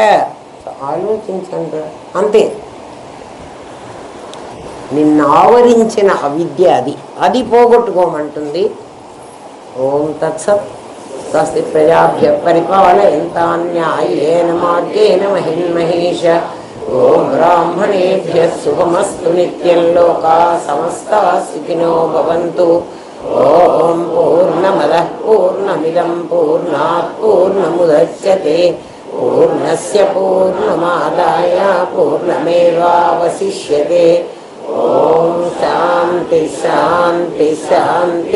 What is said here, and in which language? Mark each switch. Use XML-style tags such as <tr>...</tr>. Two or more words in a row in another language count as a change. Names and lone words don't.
<te>ఆలోచించండి అంతే. నిన్ను ఆవరించిన అవిద్య అది పోగొట్టుకోమంటుంది.</te> <sa>ओं तत्सत्. स्वस्ति प्रजाभ्य परिपालयंतान्यायेन मार्गेण महिन्महेष. ओं ब्राह्मणेभ्यः शुभमस्तु नित्यं. लोकाः समस्ताः सुखिनो भवंतु. ओं पूर्णमदः पूर्ण पूर्णमिदं पूर्णात् पूर्णमुदच्यते पूर्णस्य पूर्णमादाय पूर्णमेवावशिष्यते. ओं शांति शांति शांति.</sa>